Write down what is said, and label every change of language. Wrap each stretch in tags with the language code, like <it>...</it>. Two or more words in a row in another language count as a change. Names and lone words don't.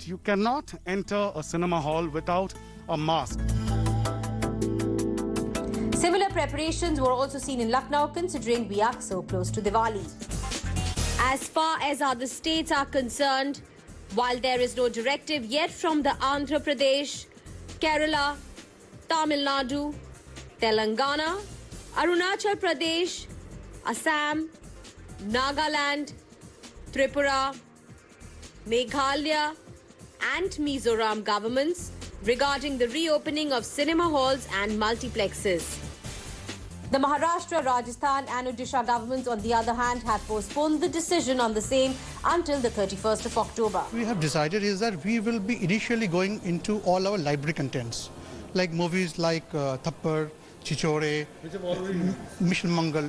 <en>You cannot enter a cinema hall without a mask. Similar preparations were also seen in Lucknow, considering we are so close to Diwali. As far as other states are concerned, while there is no directive yet from the Andhra Pradesh, Kerala, Tamil Nadu, Telangana, Arunachal Pradesh, Assam, Nagaland, Tripura, Meghalaya and Mizoram governments regarding the reopening of cinema halls and multiplexes. The Maharashtra, Rajasthan and Odisha governments, on the other hand, have postponed the decision on the same until the 31st of October. We have decided is that we will be initially going into all our library contents, like movies like Thappar, Chichore, Mission Mangal.</en>